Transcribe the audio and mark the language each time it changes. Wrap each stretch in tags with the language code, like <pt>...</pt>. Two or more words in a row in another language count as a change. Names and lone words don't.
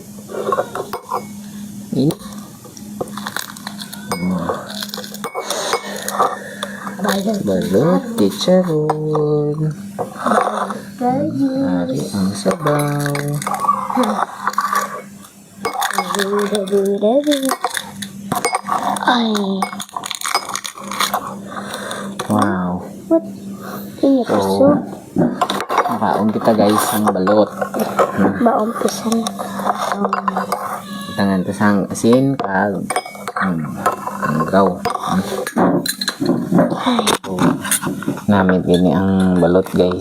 <hil>Ini. Balot chicharon. Hari ang sabaw. Ay. Wow. What? Ini So, puso. makaon kita guys ang balot. Maumpisan. Tangan ta sang asin kag gaw. So, namit gini ang balot guys.</hil>